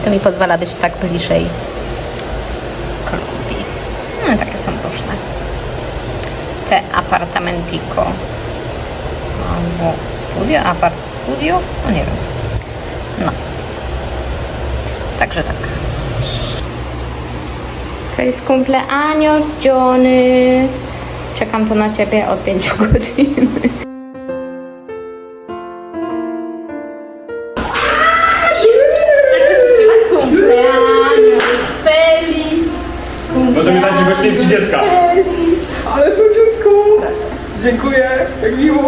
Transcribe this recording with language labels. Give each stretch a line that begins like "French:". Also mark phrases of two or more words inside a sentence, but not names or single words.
Polish: To mi pozwala być tak bliżej Kolumbii. No takie są różne. Te apartamentico. Albo studio, studio? No nie wiem. No. Także tak.
Spanish: Feliz cumpleaños, Johnny.
Polish: Czekam tu na ciebie od 5 godzin. Możemy dać właśnie 30. Ale słodziutko! Dziękuję, jak miło!